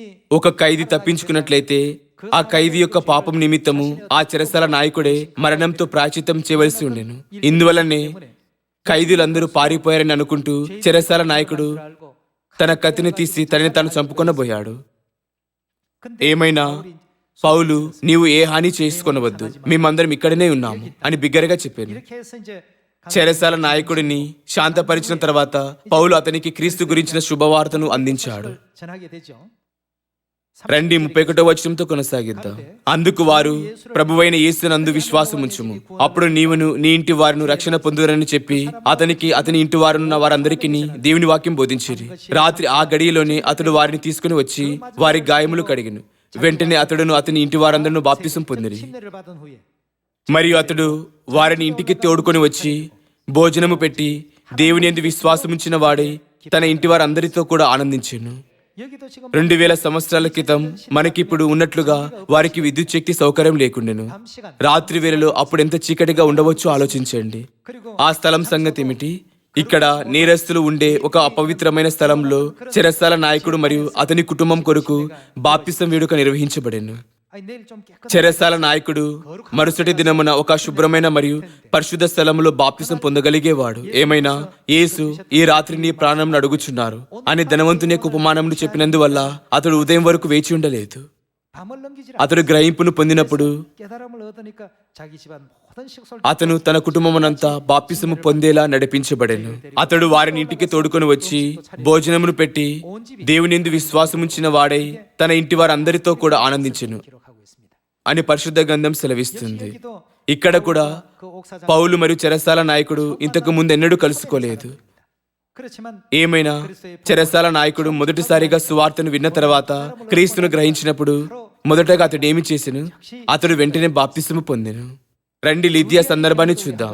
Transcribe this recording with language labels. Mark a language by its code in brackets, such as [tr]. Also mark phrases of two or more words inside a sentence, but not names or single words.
[te] ఒక ఖైదీ తప్పించుకున్నట్లయితే ఆ ఖైదీ యొక్క పాపం నిమిత్తము ఆ చెరసాల నాయకుడే మరణంతో ప్రాయశ్చిత్తం చేయవలసి ఉండెను. ఇందువల్లనే ఖైదీలందరూ పారిపోయారని అనుకుంటూ చెరసాల నాయకుడు [ko] 알고 [te] తన కత్తిని తీసి తనని తాను చంపుకొనబోయాడు. [ko] 근데 [te] ఏమైనా పౌలు, నీవు ఏ హాని చేసుకొనవద్దు, మేమందరం ఇక్కడనే ఉన్నాము అని బిగ్గరగా చెప్పాను. [ko] 이렇게 해서 이제 [te] చెరసాల నాయకుడిని శాంతపరిచిన తర్వాత పౌలు అతనికి క్రీస్తు గురించిన శుభవార్తను అందించాడు. [ko] 전하게 되죠. [te] రండి 31వ వచనంతో కొనసాగిద్దాం. అందుకు వారు, ప్రభువైన యేసునందు విశ్వాసముంచుము, అప్పుడు నీవును నీ ఇంటి వారును రక్షణ పొందుదరని చెప్పి అతనికి అతని ఇంటి వారున్న వారందరికీ దేవుని వాక్యం బోధించిరి. రాత్రి ఆ గడియలోనే అతడు వారిని తీసుకుని వచ్చి వారి గాయములు కడిగెను. వెంటనే అతడును అతని ఇంటి వారందరూ బాప్తిసం పొందిరి. [ko] 침례를 받은 후에 [te] మరియు అతడు వారిని ఇంటికి తోడుకొని వచ్చి భోజనము పెట్టి దేవుని యందు విశ్వాసముంచిన వాడై తన ఇంటి వారందరితో కూడా ఆనందించెను. [ko] 여기도 지금 [te] 2000 సంవత్సరాల క్రితం మనకిప్పుడు ఉన్నట్లుగా వారికి విద్యుత్ శక్తి సౌకర్యం లేకుండెను. [ko] 밤 시간 [te] రాత్రి వేళలో అప్పుడు ఎంత చీకటిగా ఉండవచ్చో ఆలోచించండి. [ko] 그리고 [te] ఆ స్థలం సంగతి ఏమిటి? ఇక్కడ నేరస్తులు ఉండే ఒక అపవిత్రమైన స్థలంలో చెరసాల నాయకుడు మరియు అతని కుటుంబం కొరకు బాప్తిసం వేడుక నిర్వహించబడెను. [ko] 아니 내일 좀 깨끗 [te] చెరసాల నాయకుడు మరుసటి దినమున ఒక శుభ్రమైన మరియు పరిశుద్ధ స్థలములో బాప్తిసం పొందగలిగేవాడు. ఏమైనా యేసు ఈ రాత్రి నీ ప్రాణం అడుగుచున్నారు అని ధనవంతుని యొక్క ఉపమానమును చెప్పినందువల్ల అతడు ఉదయం వరకు వేచి ఉండలేదు. [ko] 밤을 넘기지 [te] అతడు గ్రహింపును పొందినప్పుడు [ko] 깨달음을 얻으니까 자기 집안 모든 식솔 [te] అతను తన కుటుంబమునంతా బాప్తిసము పొందేలా నడిపించబడెను. అతడు వారిని ఇంటికి తోడుకొని వచ్చి భోజనమును పెట్టి దేవునియందు విశ్వాసముంచిన వాడై తన ఇంటి వారందరితో కూడా ఆనందించెను [ko] 기록하고 있습니다. [te] అని పరిశుద్ధ గ్రంథం సెలవిస్తుంది. [ko] 여기도 [te] ఇక్కడ కూడా [ko] 그 옥사장 [te] పౌలు మరియు చెరసాల నాయకుడు ఇంతకు ముందు ఎన్నడూ కలుసుకోలేదు. [ko] 그렇지만 [te] ఏమైనా చెరసాల నాయకుడు మొదటిసారిగా సువార్తను విన్న తర్వాత క్రీస్తును గ్రహించినప్పుడు మొదటగా అతడు ఏమి చేసెను? అతడు వెంటనే బాప్తిసము పొందెను. రండి లిదియా సందర్భాన్ని చూద్దాం.